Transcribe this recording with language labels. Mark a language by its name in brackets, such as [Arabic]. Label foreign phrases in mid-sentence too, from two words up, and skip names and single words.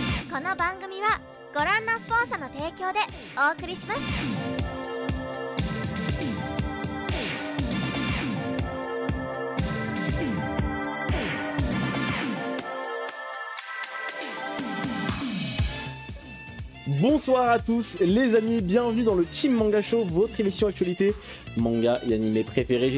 [Japanese] この番組はご覧のスポンサーの提供でお送りします。 [French] Bonsoir à tous les amis, bienvenue dans le Team Manga Show, votre émission actualité manga et animé préféré.